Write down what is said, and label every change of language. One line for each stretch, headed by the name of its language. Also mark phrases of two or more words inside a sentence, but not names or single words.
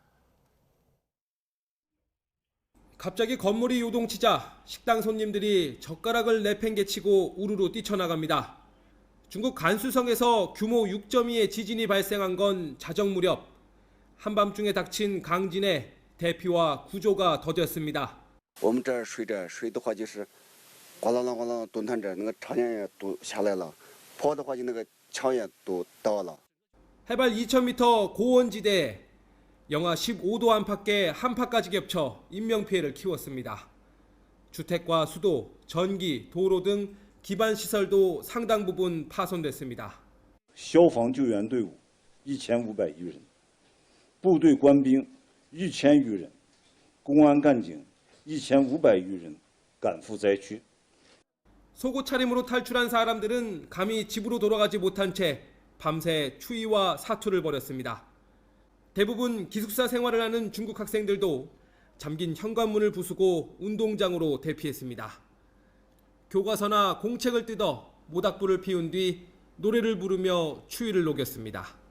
Korean: 갑자기 건물이 요동치자 식당 손님들이 젓가락을 내팽개치고 우르르 뛰쳐나갑니다. 중국 간수성에서 규모 6.2의 지진이 발생한 건 자정 무렵. 한밤중에 닥친 강진에 대피와 구조가 더뎠습니다.
Chinese: 我们这水的话就是咣啷啷咣啷动弹着，那个场也都下来了，坡的话就那个墙也都倒了。
Korean: 해발 2,000m 고원지대 영하 15도 안팎의 한파까지 겹쳐 인명피해를 키웠습니다. 주택과 수도, 전기, 도로 등 기반 시설도 상당 부분 파손됐습니다.
Chinese: 消防救援队伍1500余人，部队官兵1000余人，公安干警1500余人赶赴灾区。
Korean: 속옷 차림으로 탈출한 사람들은 감히 집으로 돌아가지 못한 채 밤새 추위와 사투를 벌였습니다. 대부분 기숙사 생활을 하는 중국 학생들도 잠긴 현관문을 부수고 운동장으로 대피했습니다. 교과서나 공책을 뜯어 모닥불을 피운 뒤 노래를 부르며 추위를 녹였습니다.